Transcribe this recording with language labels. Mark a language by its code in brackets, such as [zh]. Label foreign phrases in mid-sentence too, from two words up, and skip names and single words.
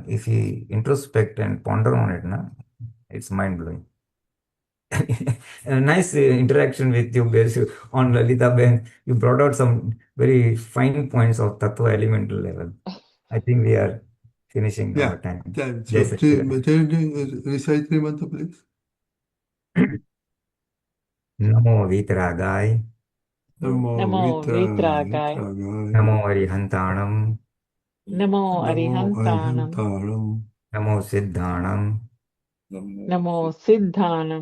[en] If you introspect and ponder on it, it's mind blowing. A nice interaction with you, Besu, on Lalita Ben. You brought out some very fine points of Tattva elemental level. I think we are finishing Yeah, our time. then Jai so Satchidanand. recite three mantra, please. [pra] Namo Vitragay, Namo Namo Vitragai. Vitragaya. Namo Arihantanam, Namo Namo Arihantanam. Arihantaram. Namo Siddhanam, Namo Siddhanam.